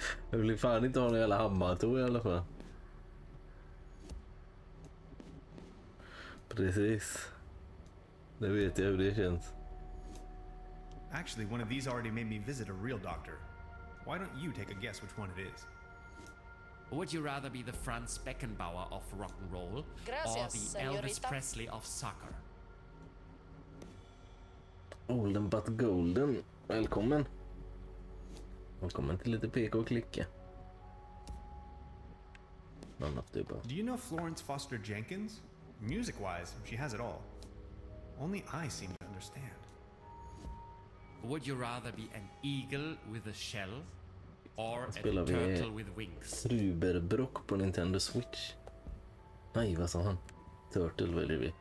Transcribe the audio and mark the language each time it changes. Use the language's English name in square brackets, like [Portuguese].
[Swedish] Jag vill fan inte ha någon jävla hammartå i alla fall. Precis. Det vet jag hur det känns. [English] Actually, one of these already made me visit a real doctor. Why don't you take a guess which one it is? Would you rather be the Franz Beckenbauer of rock and roll or the Elvis Presley of soccer? Olden but golden. [Swedish] Välkommen. Välkommen till lite peka och klicka. [English] Do you know Florence Foster Jenkins? Music-wise, she has it all. Only I seem to understand. Would you rather be an eagle with a shell or a [Swedish] Spelar [English] turtle with wings? [Swedish] Trüberbrook på Nintendo Switch. Nej, vad sa han? Turtle väljer vi.